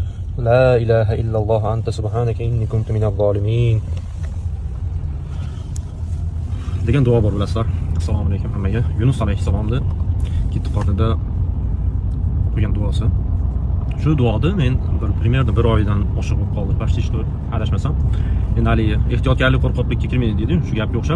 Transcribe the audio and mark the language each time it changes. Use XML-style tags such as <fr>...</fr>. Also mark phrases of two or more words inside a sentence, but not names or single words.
<ar>لا إله إلا الله أنت سبحانك إني كنت من الظالمين</ar> <uz>degan duo bor, bilasizlar. Assalomu alaykum hammaga. Yunus alayhissalomni yetti qornida o'qigan duosi. Shu duoni men примерно bir oydan oshiq bo'lib qoldi.</uz> <ru>Почти что</ru> <uz>adashmasam. Endi hali ehtiyotkorlik qo'rqoqlikka kirmaydi deydi, shu gapga o'xshab.</uz>